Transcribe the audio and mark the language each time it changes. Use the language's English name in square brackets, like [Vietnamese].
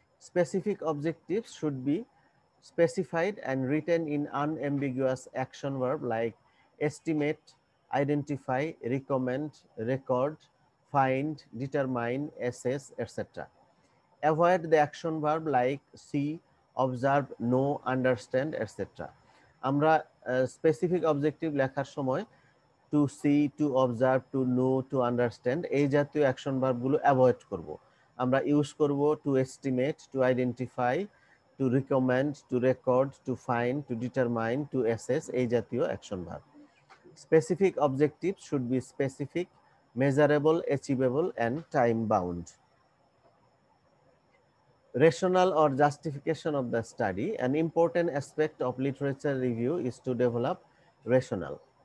[English] Specific objectives should be specified and written in unambiguous action verb like estimate, identify, recommend, record, find, determine, assess, etc. Avoid the action verb like see, observe, know, understand, etc. [Bangla] আমরা specific objective লেখার সময় two C, to observe, to know, to understand এই জাতীয় action ভার্বগুলো avoid করব। আমরা use করব two estimate, to identify, two recommend, two record, to find, to determine, to assess এই জাতীয় action verb. [English] Specific objectives should be specific, measurable, achievable, and time bound. Rationale or justification of the study. An important aspect of literature review is to develop rationale.